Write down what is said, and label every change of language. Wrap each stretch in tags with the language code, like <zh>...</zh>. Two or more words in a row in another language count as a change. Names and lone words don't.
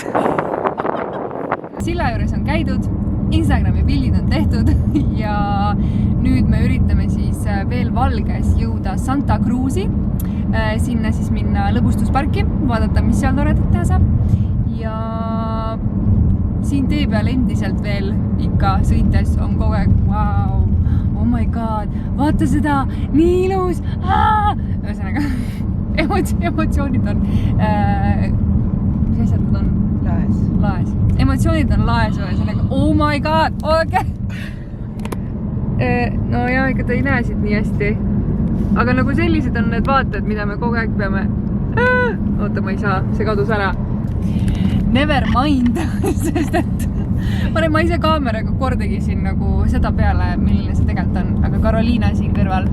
<et>Silla juures on käidud, Instagrami pildid on tehtud ja nüüd me üritame siis veel Valges jõuda Santa Cruzi. Sinna siis minna lõbustusparki, vaadata, mis seal toredat teha saab. Ja siin tee peal endiselt veel ikka sõites on kogu aeg</et> <en>wow, oh my god,</en> <et>vaata seda, nii ilus, ühesõnaga emotsioonid on mis asjad nad on? Laes. Emotsioonid on laes ühesõnaga,</et> <en>oh my god, okay.</en> <et>No ja ega ta ei näe siit nii hästi, aga nagu sellised on need vaated, mida me kogu aeg peame oota, ma ei saa, see kadus ära.</et> <en>Never mind,</en> <et>sest et ma ei saa kaameraga kordagi siin nagu seda peale, milline see tegelikult on, aga Karoliina siin kõrval.</et>